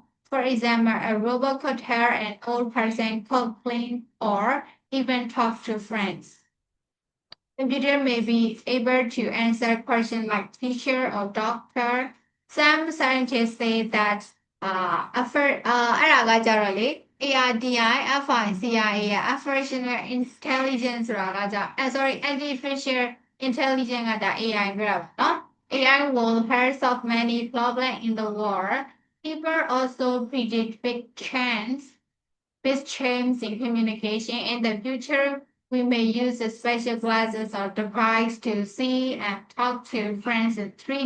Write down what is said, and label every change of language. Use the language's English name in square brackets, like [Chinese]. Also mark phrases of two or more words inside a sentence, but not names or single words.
[English] For example, a robot could help an old person cook, clean, or even talk to friends. Computer may be able to answer questions like teacher or doctor. Some scientists say that effort [Burmese] အဲ့ဒါကကြတော့လေ [English] ARDI, FICIA, Artificial Intelligence [Burmese] ဆိုတာကကြ [English] sorry Artificial Intelligence [Burmese] ကဒါ AI ပြောတာပါနော် [English] AI will help solve many problems in the world. People also predict big change in communication. In the future, we may use the special glasses or device to see and talk to friends in 3D.